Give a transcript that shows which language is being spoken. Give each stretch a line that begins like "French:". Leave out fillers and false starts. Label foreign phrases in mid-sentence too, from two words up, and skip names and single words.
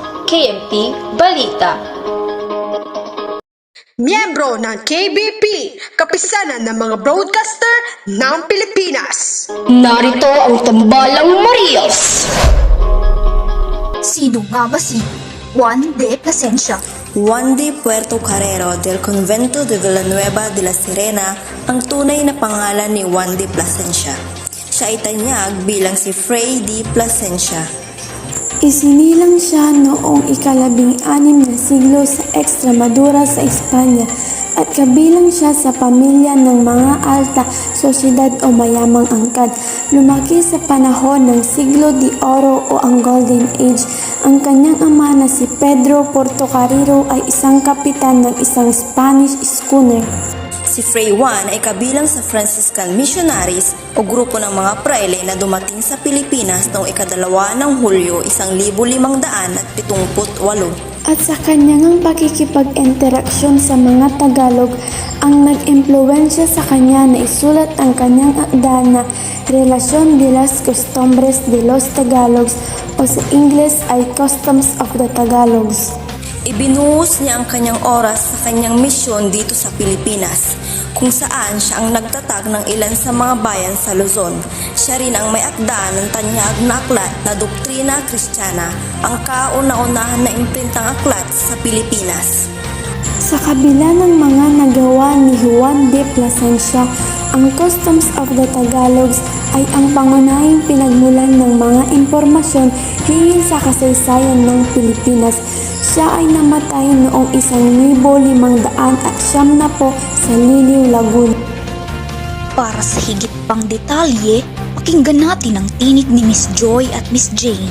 Filipino: KMT Balita. Miyembro ng KBP, kapisanan ng mga broadcaster ng Pilipinas. Narito ang Tambalang Marias. Sino nga ba si Juan de Plasencia? Juan de Puerto Carrero del Convento de Villanueva de la Serena ang tunay na pangalan ni Juan de Plasencia. Siya ay tanyag bilang si Fray de Plasencia. Isinilang siya noong ika-16 na siglo sa Extremadura sa Espanya at kabilang siya sa pamilya ng mga
Spanish: alta sosyedad
Filipino: o mayamang angkan. Lumaki sa panahon ng
Spanish: siglo de oro
Filipino: o ang
English: Golden Age.
Filipino: Ang kanyang ama na si Pedro Portocarrero ay isang kapitan ng isang
English: Spanish schooner.
Filipino: Si Fray Juan ay kabilang sa
English: Franciscan Missionaries
Filipino: o grupo ng mga praile na dumating sa Pilipinas noong ika-2 ng Hulyo 1578. At sa kanyang pakikipag-interaksyon sa mga Tagalog ang nag-impluwensya sa kanya na isulat ang kanyang akda na Relación de las Costumbres de los Tagalogs o sa Ingles ay Customs of the Tagalogs. Ibinuhos niya ang kanyang oras sa kanyang misyon dito sa Pilipinas, kung saan siya ang nagtatag ng ilan sa mga bayan sa Luzon. Siya rin ang may akda ng tanyag na aklat na Doktrina Kristiyana, ang kauna-unahan na imprintang aklat sa Pilipinas. Sa kabila ng mga nagawa ni Juan de Plasencia, ang Customs of the Tagalogs ay ang pangunahing pinagmulan ng mga impormasyon hinggil sa kasaysayan ng Pilipinas. Siya ay namatay noong 1590 sa Liliw, Laguna. Para sa higit pang detalye, pakinggan natin ang tinig ni Miss Joy at Miss Jane.